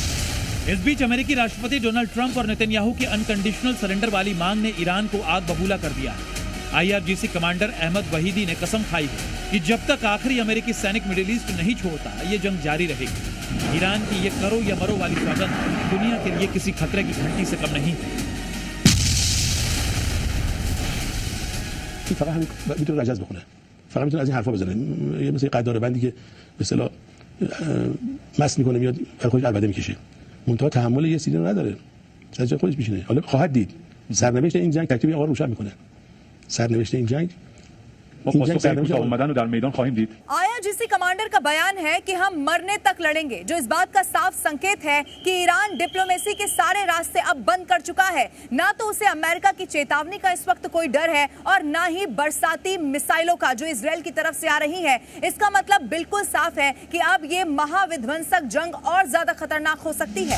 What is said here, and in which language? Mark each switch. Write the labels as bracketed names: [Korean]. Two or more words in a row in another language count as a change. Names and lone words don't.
[Hindi] इस बीच अमेरिकी राष्ट्रपति डोनाल्ड ट्रंप और नेतन्याहू की [English] unconditional surrender [Hindi] वाली मांग ने ईरान को आग बबूला कर दिया है। IRGC कमांडर अहमद वहीदी ने कसम खाई है कि जब तक आखिरी अमेरिकी सैनिक मिडिल ईस्ट नहीं छोड़ता, ये जंग जारी रहेगी। ईरान की ये करो या मरो वाली सौगंध दुनिया के लिए किसी खतरे की घंटी से कम नहीं है। [Persian] فقط میتونه رجز بخونه، فقط میتونه از این حرفا بزنه، یه مثل قدار بندی که به اصطلاح مس میکنه میاد برای خودش عربده میکشه، منتها تحمل یه سیلی نداره، از جای خودش میشینه. حالا خواهد دید سرنوشت این جنگ تکلیف آقا روشن میکنه. سرنوشت این جنگ در میدان خواهیم دید. [Hindi] IRGC कमांडर का बयान है कि हम मरने तक लड़ेंगे, जो इस बात का साफ संकेत है कि ईरान डिप्लोमेसी के सारे रास्ते अब बंद कर चुका है। ना तो उसे अमेरिका की चेतावनी का इस वक्त कोई डर है और ना ही बरसाती मिसाइलों का जो इजराइल की तरफ से आ रही है। इसका मतलब बिल्कुल साफ है कि अब ये महाविध्वंसक जंग और ज्यादा खतरनाक हो सकती है।